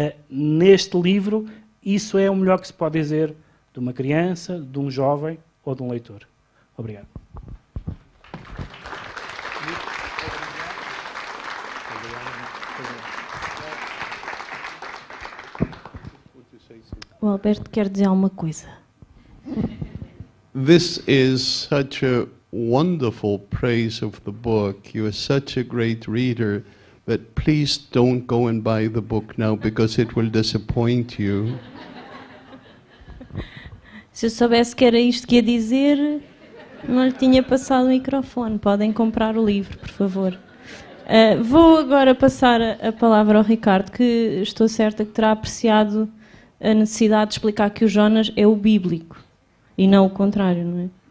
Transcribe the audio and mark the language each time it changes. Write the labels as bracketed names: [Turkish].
[Portuguese] Neste livro, isso é o melhor que se pode dizer de uma criança, de um jovem ou de um leitor. Obrigado. O Alberto quer dizer alguma coisa. [English] This is such a wonderful praise of the book. You are such a great reader, but please don't go and buy the book now because it will disappoint you. [Portuguese] Se eu soubesse que era isto que ia dizer, não lhe tinha passado o microfone. Podem comprar o livro, por favor. Vou agora passar a palavra ao Ricardo, que estou certa que terá apreciado a necessidade de explicar que o Jonas é o bíblico e não o contrário, não é?